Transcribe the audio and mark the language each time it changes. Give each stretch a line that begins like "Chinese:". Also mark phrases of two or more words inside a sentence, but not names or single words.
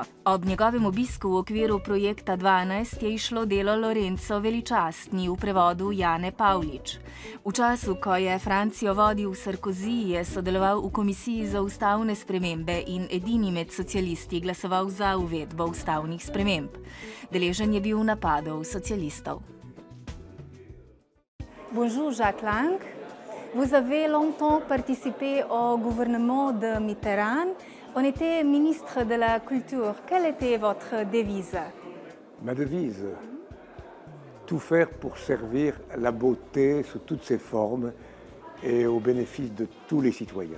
Slovenian: Ob njegovem obisku v okviru projekta 12 je išlo delo Lorenzo Veličastni v prevodu Jane Pavlič. V času, ko je Francijo vodil Sarkozy, je sodeloval v komisiji za ustavne spremembe in edini med socialisti glasoval za uvedbo ustavnih sprememb. Deležen je bil napadov socialistov.
French: Bonjour Jacques Lang. Vous avez longtemps participé au gouvernement de Mitterrand. On était ministre de la Culture. Quelle était votre devise? Ma devise, tout faire pour servir la beauté sous toutes ses formes et au bénéfice de tous les citoyens.